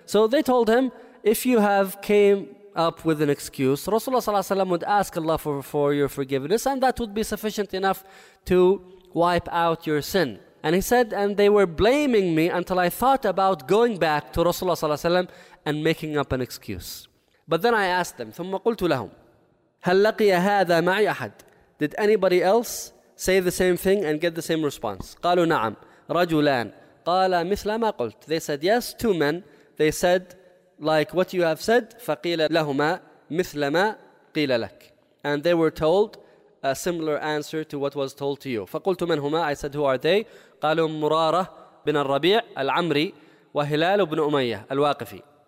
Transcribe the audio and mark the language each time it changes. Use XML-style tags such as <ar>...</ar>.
<en>So they told him, if you have came up with an excuse, Rasulullah sallallahu alayhi wa sallam would ask Allah for your forgiveness, and that would be sufficient enough to wipe out your sin. And he said, and they were blaming me until I thought about going back to Rasulullah sallallahu alayhi wa sallam and making up an excuse. But then I asked them,</en> <ar>ثم قلت لهم, هل لقي هذا معي أحد?</ar> <en>Did anybody else say the same thing and get the same response?</en> <ar>قالوا نعم, رجلان, قال مثل ما قلت.</ar> <en>They said, yes, two men. They said, like what you have said,</en> <ar>فقيل لهما مثل ما قيل لك.</ar> <en>And they were told a similar answer to what was told to you.</en> <ar>فَقُلْتُ مَنْ هُمَا?</ar> <en>I said, who are they?</en> <ar>قَالُوا مُرَارَةَ بِنَ الرَّبِيعِ الْعَمْرِي وَهِلَالُ بْنُ أُمَيَّةَ الْوَاقِفِي.</ar>